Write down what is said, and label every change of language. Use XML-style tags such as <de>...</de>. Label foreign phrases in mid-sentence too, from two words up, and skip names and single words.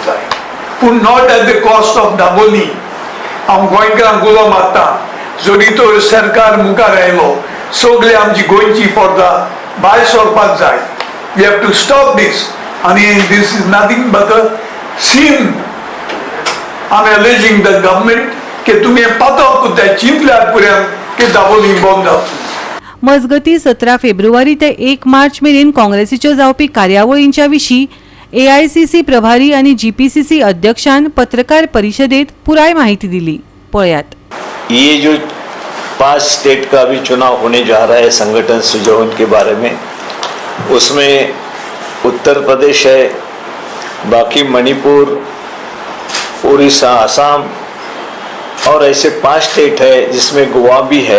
<kok>जाय पूण</kok> <en>not at the cost of Dabolim</en> <kok>हांव गोंयकारांक उलो मारता जरी तो सरकार मुखार आयलो सगळी आमची गोंयची पोरदां भायर सरपाक जाय</kok> <en>we have to stop this</en> <kok>आनी</kok> <en>this is nothing but a scene I am alleging the government</en> <kok>की तुमी पातळ कुत्या चिंतल्यार पुऱ्यान की दाबोली बंद जावची. मजगती 17 फेब्रुवारी ते 1 मार्च मेरेन काँग्रेसीच्यो जावपी कार्यावळींच्या विशीं AICC प्रभारी आनी GPCC अध्यक्षान पत्रकार परिषदेत पुराय माहिती दिली. पळयात.</kok> <hi>ये जो 5 स्टेट का भी चुनाव होने जा रहा है संगठन सुजन के बारे में, उसमें उत्तर प्रदेश है, बाकी मणिपुर, उड़ीसा, असम और ऐसे 5 स्टेट है जिसमें गोवा भी है.</hi>